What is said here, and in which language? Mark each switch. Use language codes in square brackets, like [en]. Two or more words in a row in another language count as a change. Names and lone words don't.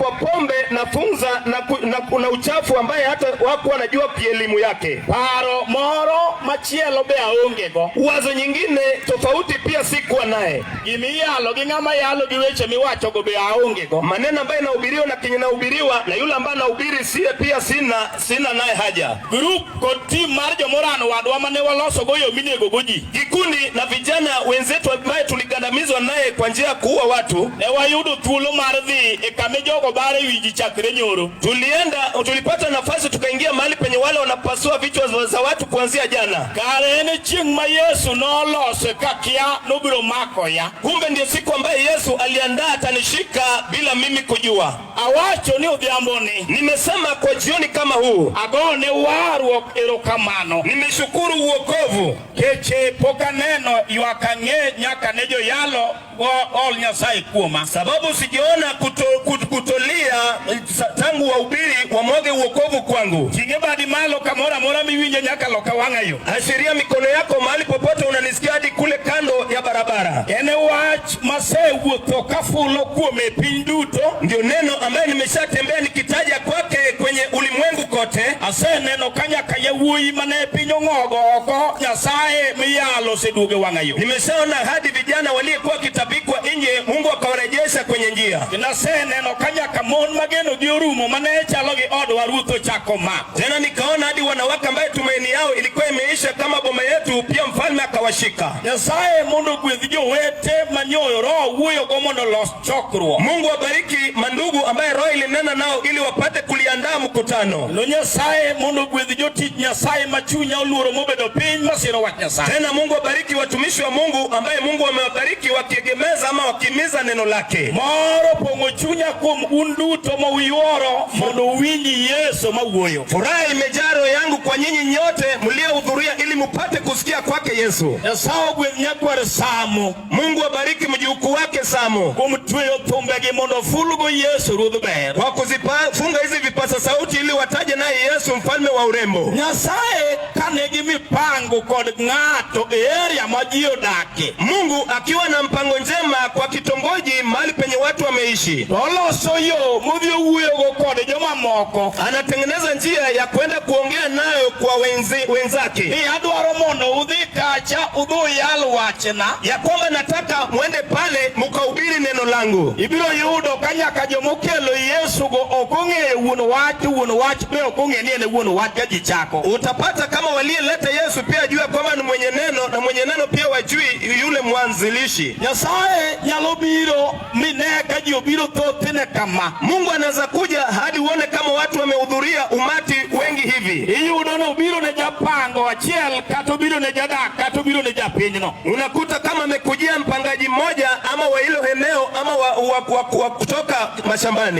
[sw] pombe na funza na kuna uchafu ambaye hata wako wanajua kielimu yake. [luo] Paro moro machielo be aongego. [sw] Wazo nyingine tofauti pia sikuwa naye. [luo] Gimiyalo gingama yalo giweche miwacho go be aongego. [sw] Maneno ambaye nahubiriwa na kenye nahubiriwa na yule ambaye nahubiri siye pia sina naye haja. [luo] Group kod team mar jomorano wadwa mane waloso goyo minego goji. [sw] Kikundi na vijana wenzetu ambaye tuligandamizwa naye kwa njia ya kuua watu. [luo] Ne wayudo thuolo mar dhi e kame jogo bare wiji chakre nyoro. [sw] Tulipata nafasi tukaingia mahali penye wale wanapasua vichwa za watu kuanzia jana. [luo] Kare ene chieng' ma Yesu nolose kakia nobiro mako ya. [sw] Kumbe ndio siku ambaye Yesu aliandaa atanishika bila mimi kujua. [luo] Awacho ni udhiamboni. [sw] Nimesema kwa jioni kama huu. [luo] Agone waru erokamano. [sw] Nimeshukuru uokovu. [luo] Keche poka neno yuakange nyaka nejo yalo all Nyasaye kuoma. [sw] Sababu sijiona kutolia tangu wahubiri wamwage uokovu kwangu. [luo] Kingebadi malo kamora mora miwinje nyaka loka wangayo. [sw] Ashiria mikono yako mahali popote unanisikia hadi kule kando ya barabara. [luo] Ene wach mase wuotho kafulo kuome piny duto. [sw] Ndio neno ambaye nimeshatembea nikitaja kwake kwenye ulimwengu kote. [luo] Ase neno kanyaka yawuoyi mane piny ong'ogo oko Nyasaye miyalo seduoge wangayo. [sw] Nimeshaona hadi vijana waliokuwa kitabikwa nje Mungu akawarejesha kwenye njia. [luo] Nase neno kanyaka mon mageno gi orumo mane chalo gi odwa Ruto chako mak. [sw] Tena nikaona hadi wanawake ambaye tumaini yao ilikuwa imeisha kama boma yetu pia mfalme akawashika. [luo] Nyasaye mondo gwedh jowete manyoyo roho wuoyo go mondo los chokruok. [sw] Mungu abariki mandugu ambaye roho ilinena nao ili wapate kuliandaa mkutano. [luo] Lo Nyasaye mondo gwedh jotich Nyasaye machunya oluoro mobedo piny masiro wach Nyasaye. [sw] Tena Mungu abariki watumishi wa Mungu ambaye Mungu amewabariki wakiegemeza ama wakimiza neno lake. [luo] Moro pongo chunya kuom un duto mawiyoro mondo winyi Yesu mawuoyo. [sw] Furaha imejaa roho yangu kwa nyinyi nyote mliohudhuria ili mpate kusikia kwake Yesu. [luo] Nyasaye gwedh Nyakwar Samo. [sw] Mungu abariki mjukuu wake Samo. [luo] Kuom tweyo thumbegi mondo fulgo Yesu ruodh ber. [sw] Kwa kuzifunga hizi vipasa sauti ili wataje naye Yesu mfalme wa urembo. [luo] Nyasaye kanegi mipango kod ng'ato e area ma ji odake. [sw] Mungu akiwa na mpango njema kwa kitongoji mahali penye watu wameishi. [luo] Oloso yo mudhio wuoyogo kod joma moko. [sw] Anatengeneza njia ya kwenda kuongea nayo kwa wenzake. [luo] Ni adwaro mondo udhi kacha udho yal wachna. [sw] Ya kwamba nataka muende pale mkahubiri neno langu. [luo] Ibiro yudo kanyaka jomokelo Yesu go okong'e wuon wach be okong'e ni ene wuon wach gaji chako. [sw] Utapata kama walieleta Yesu pia jua kwamba ni mwenye neno na mwenye neno pia wajui yule mwanzilishi. [luo] Nyasaye nyalo biro mineka ji obiro thothne kama. [sw] Mungu anaweza kuja hadi uone kama watu wamehudhuria umati wengi hivi. [luo] Iyudo no biro ne japango achiel kato biro ne jadak kato biro ne japinyno. [sw] Unakuta kama amekujia mpangaji mmoja ama wa hilo eneo ama wa kutoka mashambani.